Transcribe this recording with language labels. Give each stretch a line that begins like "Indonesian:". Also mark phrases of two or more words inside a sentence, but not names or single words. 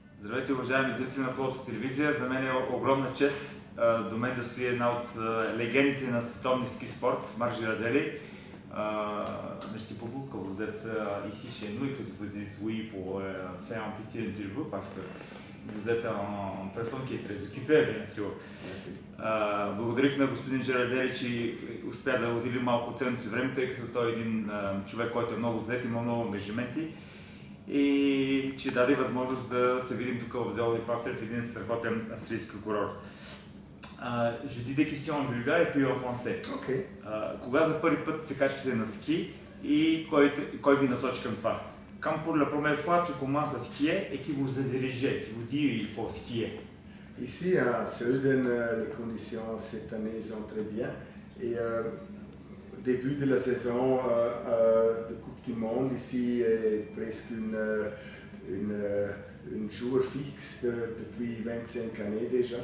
Bulgarian: Здравейте, уважаеми зрители на Полска телевизия. За мен е огромна чест до мен да стои една от легендите на световния
English: ski sport,
Bulgarian: Marc Girardelli.
French: Merci beaucoup que vous êtes ici chez nous et que vous dites oui pour faire un petit interview parce que vous êtes une personne qui est très occupée, bien sûr. Merci.
Bulgarian: Благодарих на господин Жирадели, че успя да отдели малко ценното си време, тъй като той е един човек, който е много зает, има много ангажименти и че даде възможност да се видим тук в Зелови Фастер в един страхотен австрийски курорт.
French: Je dis des questions en bulgare et puis en français. Okay.
Bulgarian: Кога за първи път се качвате на ски и кой ви насочи към това?
French: Quand pour la première fois tu commences à skier et qui vous a dirigé, qui vous dit il faut skier? Ici à Sölden, les conditions cette année sont très bien. Et au début de la saison de Coupe du Monde, ici est presque une jour fixe depuis 25 années déjà.